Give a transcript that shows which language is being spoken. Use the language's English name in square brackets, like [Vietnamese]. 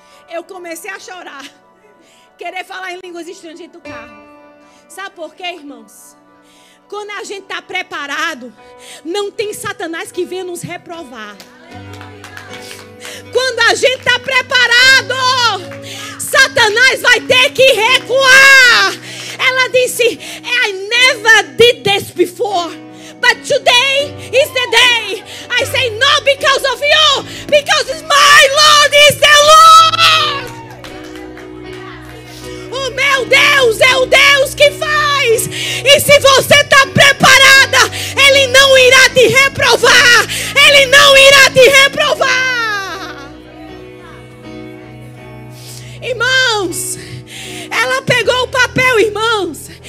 [Portuguese] Eu comecei a chorar. Querer falar em línguas estranhas dentro do carro. Sabe por quê, irmãos? Quando a gente está preparado, não tem Satanás que venha nos reprovar. Quando a gente está preparado, Satanás vai ter que recuar. Ela disse: [English] I never did this before, but today is the day. I say no because of you, because my Lord is the Lord. [Portuguese] O meu Deus é o Deus que faz. E se você está preparada, Ele não irá te reprovar. Ele não irá te reprovar. Irmãos, ela pegou o papel, irmãos.